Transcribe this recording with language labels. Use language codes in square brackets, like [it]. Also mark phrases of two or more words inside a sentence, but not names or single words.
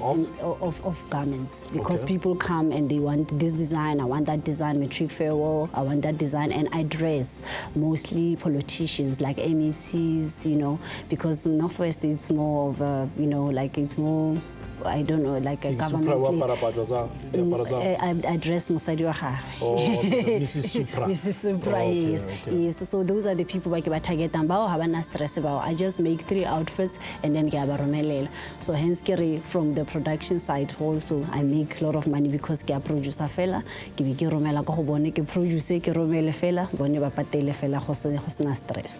[en] of garments, because people come and they want this design, I want that design, matric farewell, I want that design, and I dress mostly politicians like MECs, you know, because Northwest it's more of a, you know, like it's more, I don't know, like a government. I dress [tn] Mosadi wa ha. [en] Oh, Mrs. Supra. Mrs. Supra, yes. Yes. So those are the people who target them. I just make 3 outfits and then so hence from the production side also I make a lot of money, because I produce fela, stress.